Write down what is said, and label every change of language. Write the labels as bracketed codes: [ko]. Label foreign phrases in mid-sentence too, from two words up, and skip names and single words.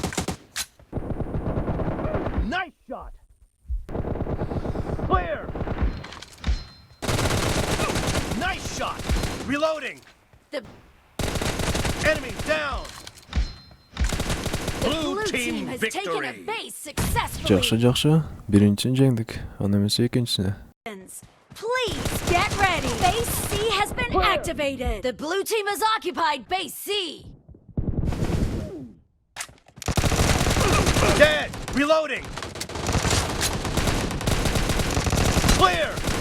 [en] Nice shot! Clear! Nice shot! Reloading! The Enemy down! blue team has taken a base successfully. [ky] Жакшы. Биринчисин жеңдик. Анда эмесе экинчисине. [en] Please get ready. Base C has been activated. The blue team has occupied base C. Dead! Reloading! Clear!